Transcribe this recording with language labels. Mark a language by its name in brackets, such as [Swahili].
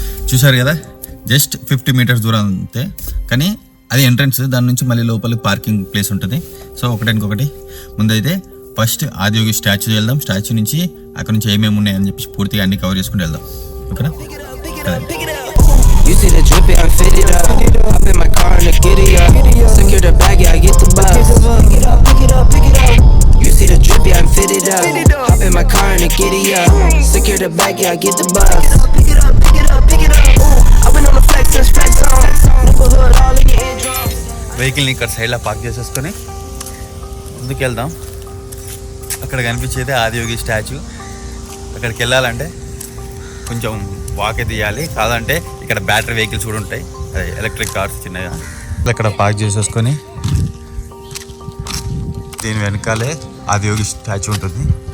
[Telugu] చూసారు కదా, just 50 metres దూరం అంతే. కానీ అది ఎంట్రన్స్, దాని నుంచి మళ్ళీ లోపల పార్కింగ్ ప్లేస్ ఉంటుంది. సో ఒకటి ముందైతే ఫస్ట్ ఆదియోగి స్టాచ్యూ వెళ్దాం. స్టాచ్యూ నుంచి అక్కడ నుంచి ఏమేమి ఉన్నాయని చెప్పి పూర్తిగా అన్ని కవర్ చేసుకుని వెళ్దాం. ఓకేనా? [English] You see the drippy, I'm fitted up. Hop in my car and giddy up. Secure the bag, yeah, I get the bus. Pick it up. You see the drippy, I'm fitted up. Hop in my car and giddy up. Secure the bag, yeah, I get the bus. Pick it up. I've been on the flex and flex on. Neighborhood all in your eardrums. [Telugu] వెహికల్ని ఇక్కడ సైడ్లో park చేసేసుకొని ముందుకు వెళ్దాం. అక్కడ కనిపించేది Adiyogi statue. అక్కడికి వెళ్ళాలంటే కొంచెం వాక్ తీయాలి, కాదంటే ఇక్కడ బ్యాటరీ వెహికల్స్ కూడా ఉంటాయి, అదే ఎలక్ట్రిక్ కార్స్ చిన్నగా. ఇక్కడ పార్క్ చేసేసుకొని దీని వెనకాలే ఆదియోగి స్టాచ్యూ ఉంటుంది.